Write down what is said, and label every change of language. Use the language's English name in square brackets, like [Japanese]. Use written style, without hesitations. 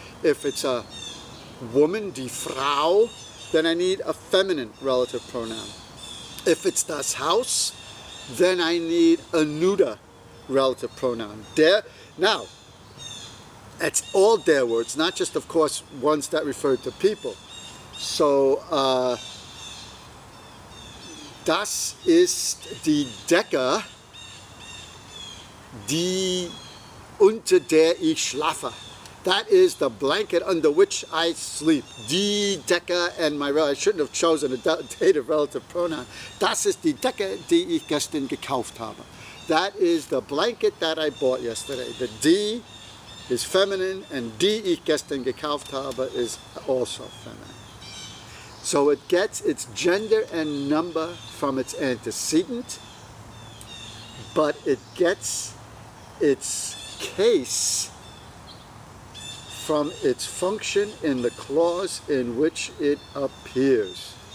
[English] If it's a woman, die Frau, then I need a feminine relative pronoun. If it's das Haus, then I need a neuter relative pronoun. Now, it's all der words, not just, of course, ones that refer to people. [German] So, das ist die Decke, die unter der ich schlafe. [English] That is the blanket under which I sleep. Die Decke, and I shouldn't have chosen a dative relative pronoun. [German] Das ist die Decke, die ich gestern gekauft habe. [English] That is the blanket that I bought yesterday. The die is feminine, and [German] die ich gestern gekauft habe [English] is also feminine. So it gets its gender and number from its antecedent, but it gets its case from its function in the clause in which it appears.